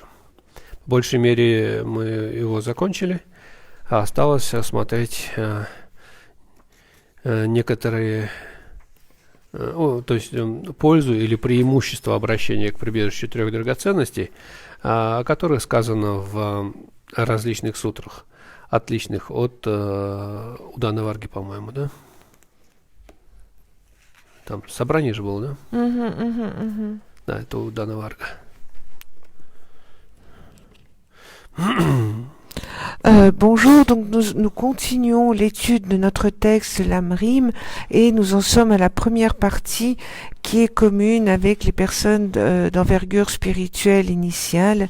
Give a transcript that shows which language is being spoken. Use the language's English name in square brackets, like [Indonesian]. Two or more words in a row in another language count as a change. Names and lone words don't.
[Russian] В большей мере мы его закончили, а осталось осмотреть некоторые, то есть пользу или преимущество обращения к прибежищу трех драгоценностей, о которых сказано в различных сутрах, отличных от Удана Варги, по-моему, да? Там собрание же было, да? Да, это Удана Варга. [French] Bonjour, donc nous continuons l'étude de notre texte Lamrim et nous en sommes à la première partie qui est commune avec les personnes d'envergure spirituelle initiale.